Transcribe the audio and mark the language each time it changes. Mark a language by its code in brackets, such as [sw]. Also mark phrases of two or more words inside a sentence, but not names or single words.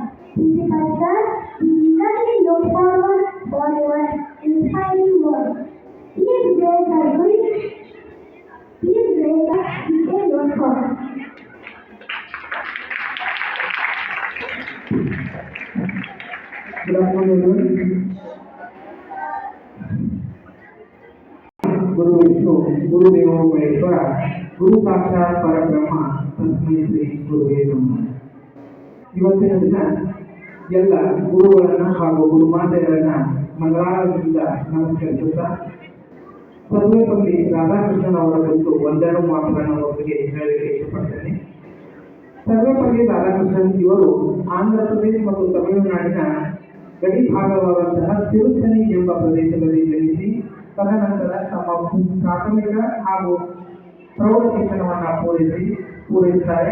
[en] Principal sir, we eagerly look forward for your inspiring words. Please raise our voice. Please raise us with a note for us. Good afternoon, everyone. [sa] गुरुर्विष्णुः गुरुर्देवो महेश्वरः गुरुः साक्षात् परब्रह्म तस्मै श्री गुरवे नमः. [kn] ಇವತ್ತಿನ ದಿನ ಎಲ್ಲ ಗುರುಗಳನ್ನ ಹಾಗೂ ಗುರುಮಾತೆಯರನ್ನ ಮಂಗಳಾರತಿಯಿಂದ ನಮಸ್ಕರಿಸುತ್ತಾ ಸರ್ವೇಪಲ್ಲಿ ರಾಧಾಕೃಷ್ಣನ್ ಅವರ ಕುರಿತು ಒಂದೆರಡು ಮಾತುಗಳನ್ನು ಒಬ್ಬರಿಗೆ ಹೇಳಲಿಕ್ಕೆ ಇಷ್ಟಪಡ್ತೇನೆ. ಸರ್ವೇಪಲ್ಲಿ ರಾಧಾಕೃಷ್ಣನ್ ಇವರು ಆಂಧ್ರ ಪ್ರದೇಶ ಮತ್ತು ತಮಿಳುನಾಡಿನ ಗಡಿ ಭಾಗವಾದಂತಹ ತಿರುತ್ತನಿ ಎಂಬ ಪ್ರದೇಶದಲ್ಲಿ ಜನಿಸಿ ತದನಂತರ ತಮ್ಮ ಪ್ರಾಥಮಿಕ ಹಾಗೂ ಪ್ರೌಢ ಶಿಕ್ಷಣವನ್ನು ಪೂರೈಸುತ್ತಾರೆ.